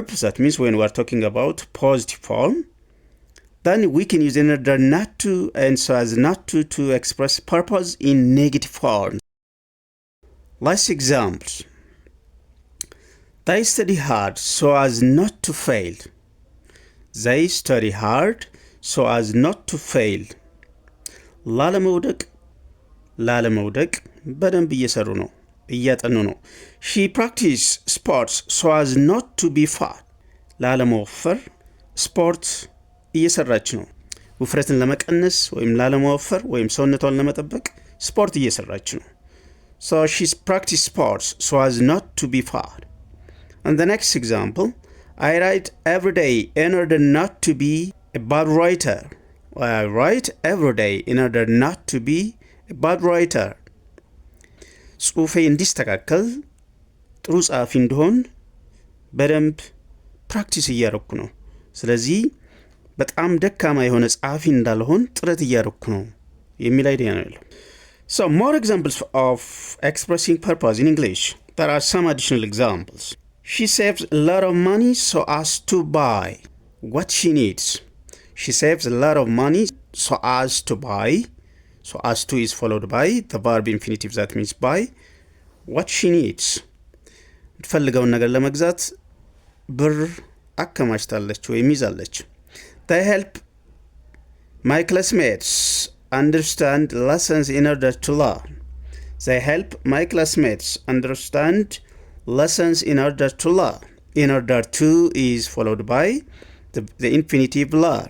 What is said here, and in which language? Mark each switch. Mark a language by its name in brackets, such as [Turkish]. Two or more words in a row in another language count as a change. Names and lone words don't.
[English] That means when we are talking about positive form, then we can use in order not to and so as not to express purpose in negative form. Last examples. They study hard so as not to fail. They study hard so as not to fail. [Amharic] ላለመውደቅ በደንብ እየሰሩ ነው፣ እያጠኑ ነው። [English] She practices sports so as not to be fat. [Amharic] ላለመወፈር ስፖርት እየሰራች ነው። ውፍረትን ለመቀነስ ወይም ላለመወፈር ወይም ሰውነቷን ለመጠበቅ ስፖርት እየሰራች ነው። [English] So she's practice sports so as not to be fat. And the next example, I write every day in order not to be a bad writer. I write every day in order not to be a bad writer. [Amharic] ጽሁፌ እንዲስተካከል ጥሩ ጸሐፊ እንደሆን በደንብ ፕራክቲስ እያደረኩ ነው። ስለዚህ በጣም ደካማ የሆነ ጸሐፊ እንዳልሆን ጥረት እያደረኩ ነው የሚል አይዲያ ነው ያለው። [English] So more examples of expressing purpose in English. There are some additional examples. She saves a lot of money so as to buy what she needs. She saves a lot of money so as to buy. So as to is followed by the verb infinitive, that means buy what she needs. [Amharic] ትፈልገውን ነገር ለመግዛት ብር አከማችታለች ወይም ይዛለች። [English] They help my classmates understand lessons in order to learn. They help my classmates understand lessons in order to learn. In order to is followed by the infinitive learn.